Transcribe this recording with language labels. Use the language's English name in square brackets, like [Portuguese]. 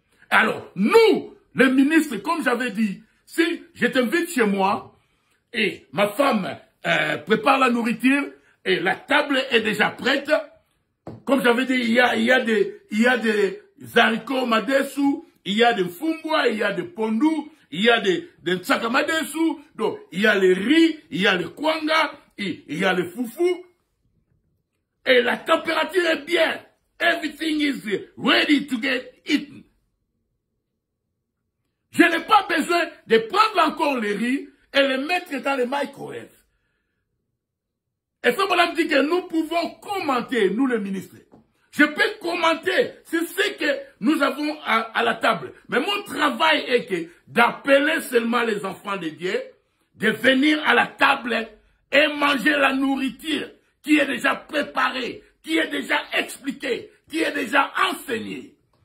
[French] Alors, nous, les ministres, comme j'avais dit, si je t'invite chez moi et ma femme prépare la nourriture et la table est déjà prête, comme j'avais dit, il y a des haricots madesu, il y a des fumbwa, il y a des pondou, il y a des nsaka madesu, donc il y a les riz, il y a le kwanga, il y a le foufou. Et la température est bien. [English] Everything is ready to get eaten. [French] Je n'ai pas besoin de prendre encore les riz et les mettre dans le microwave. Et Frère Branham dit que nous pouvons commenter, nous les ministres. Je peux commenter sur ce que nous avons à la table. Mais mon travail est d'appeler seulement les enfants de Dieu, de venir à la table et manger la nourriture qui est déjà préparée, qui est déjà expliquée, qui est déjà enseignée.